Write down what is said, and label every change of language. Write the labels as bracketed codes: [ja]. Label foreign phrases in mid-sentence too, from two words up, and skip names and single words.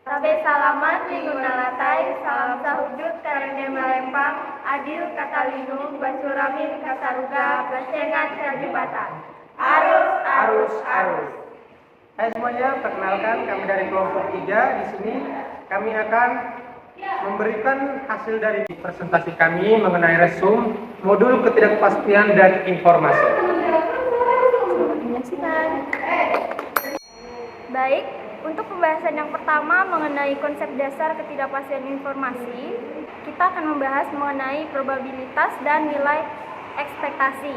[id] salaman Minggunalatai, salam sahujud karena melempang, adil katalinu, basuramin kasaruga, basengan kajibatan. Arus, arus, arus. Hai semuanya, perkenalkan kami dari kelompok 3. Di sini kami akan memberikan hasil dari presentasi kami mengenai resume modul ketidakpastian dan informasi. Baik, untuk pembahasan yang pertama mengenai konsep dasar ketidakpastian informasi, kita akan membahas mengenai probabilitas dan nilai ekspektasi.